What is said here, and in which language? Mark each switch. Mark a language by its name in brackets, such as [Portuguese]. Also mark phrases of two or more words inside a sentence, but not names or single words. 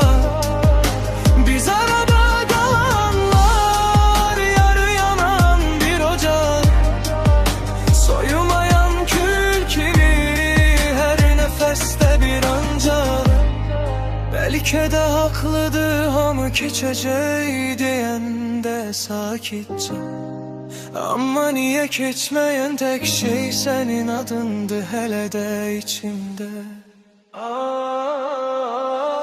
[Turkish] Biz arada kalanlar, yarı yanan bir ocak, soyumayan kül kimi, her nefeste bir ancak. Belki de haklıdır [Azerbaijani] hamı keçəcək deyəndə sakitcə, amma niye keçməyən tek şey senin adındı hələ də içimdə.